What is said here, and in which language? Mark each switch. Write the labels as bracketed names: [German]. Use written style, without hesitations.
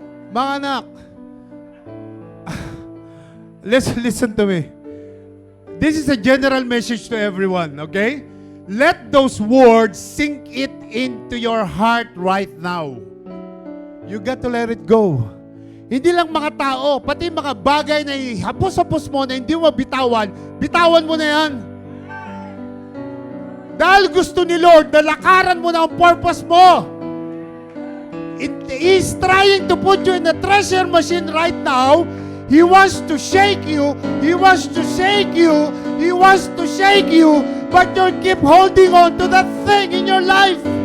[Filipino] Mga anak, [English] listen to me. This is a general message to everyone, okay? Let those words sink it into your heart right now. You got to let it go. [Filipino] Hindi lang mga tao, pati mga bagay na hapos-hapos mo na hindi mo bitawan, bitawan mo na yan. Dahil gusto ni Lord na lakaran mo na ang purpose mo. [English] He's trying to put you in a treasure machine right now. He wants to shake you. He wants to shake you. He wants to shake you. But you keep holding on to that thing in your life.